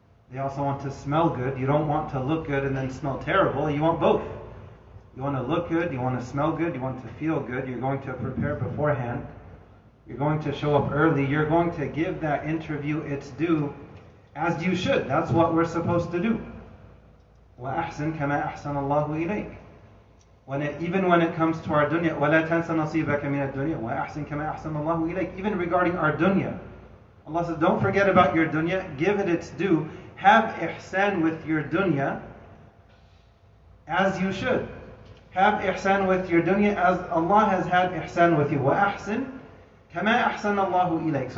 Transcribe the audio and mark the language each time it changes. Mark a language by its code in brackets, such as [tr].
[en] They also want to smell good. You don't want to look good and then smell terrible. You want both. You want to look good, you want to smell good, you want to feel good. You're going to prepare beforehand. You're going to show up early. You're going to give that interview its due as you should. That's what we're supposed to do. [ar] وَأَحْسِنْ كَمَا أَحْسَنَ اللَّهُ إِلَيْكَ. [en] Even when it comes to our dunya, [ar] وَلَا تَنْسَ نَصِيبَكَ مِنَ الدُّنْيَا وَأَحْسِنْ كَمَا أَحْسَنَ اللَّهُ إِلَيْكَ. [en] Even regarding our dunya, Allah says, don't forget about your dunya, give it its due, have ihsan with your dunya as you should. Have ihsan with your dunya as Allah has had ihsan with you. [ar] وَأَحْسِنْ كَمَا أَحْسَنَ اللَّهُ إِلَيْكَ.